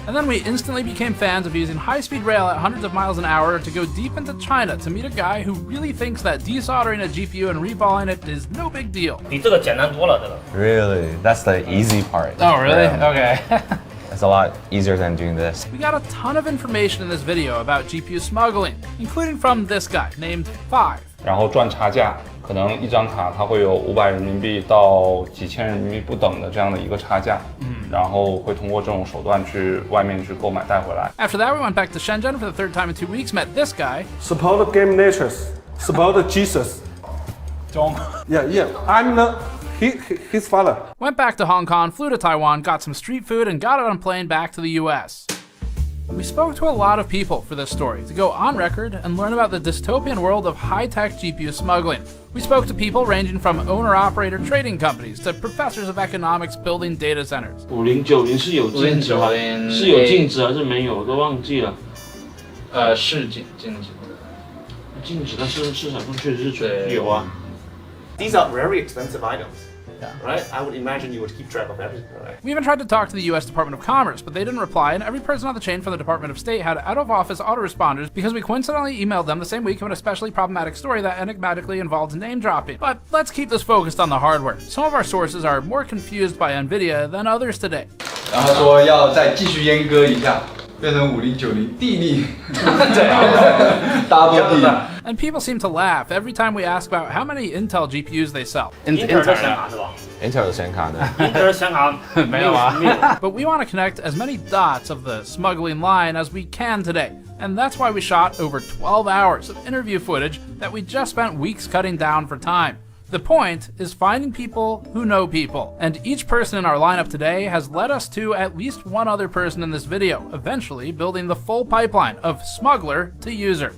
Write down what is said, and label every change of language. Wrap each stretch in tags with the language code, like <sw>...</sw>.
<en>And then we instantly became fans of using high-speed rail at hundreds of miles an hour to go deep into China to meet a guy who really thinks that desoldering a GPU and reballing it is no big deal.</en> <zh>比这个简单多了，这个。</zh> <en>Really? That's the easy part. Oh, really? Yeah. Okay. It's a lot easier than doing this. We got a ton of information in this video about GPU smuggling, including from this guy named Five.</en> <zh>然后赚差价，可能一张卡它会有500人民币到几千人民币不等的这样的一个差价，然后会通过这种手段去外面去购买带回来。</zh> <en>After that, we went back to Shenzhen for the 3rd time in 2 weeks, met this guy. Support GamersNexus It's about Jesus. Don't. Yeah. I'm his father. Went back to Hong Kong, flew to Taiwan, got some street food, and got on a plane back to the US. We spoke to a lot of people for this story to go on record and learn about the dystopian world of high-tech GPU smuggling. We spoke to people ranging from owner-operator trading companies to professors of economics building data centers.</en> <zh>5090是有禁止吗？是有禁止还是没有？我都忘记了。是禁止。禁止，但是市场上确实是有啊。</zh> <en>These are very expensive items. Right? I would imagine you would keep track of everything, right? We even tried to talk to the US Department of Commerce, but they didn't reply, and every person on the chain from the Department of State had out-of-office autoresponders because we coincidentally emailed them the same week of an especially problematic story that enigmatically involved name-dropping. But let's keep this focused on the hardware. Some of our sources are more confused by NVIDIA than others today.</en> <zh>然后他说要再继续阉割一下，变成5090地利，double地。</zh> <en>And people seem to laugh every time we ask about how many Intel GPUs they sell.</en> <zh>Intel 的显卡是吧 Intel 的显卡呢？？Intel 的显卡没有啊。</zh> <en>But we want to connect as many dots of the smuggling line as we can today. And that's why we shot over 12 hours of interview footage that we just spent weeks cutting down for time. The point is finding people who know people, and each person in our lineup today has led us to at least one other person in this video, eventually building the full pipeline of smuggler to user.</en>